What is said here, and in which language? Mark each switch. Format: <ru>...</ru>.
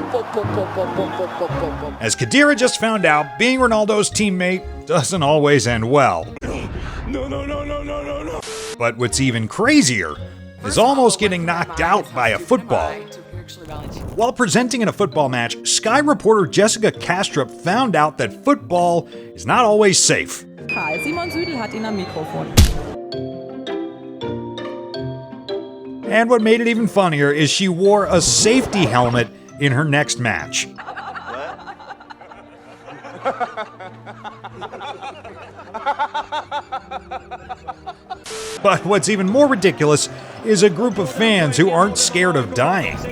<en>As Khedira just found out, being Ronaldo's teammate doesn't always end well. No. But what's even crazier is almost getting knocked out by a football. While presenting in a football match, Sky reporter Jessica Kastrup found out that football is not always safe.</en> <de>Simon Südel hat ihn am Mikrofon.</de> <en>And what made it even funnier is she wore a safety helmet in her next match. But what's even more ridiculous is a group of fans who aren't scared of dying.</en>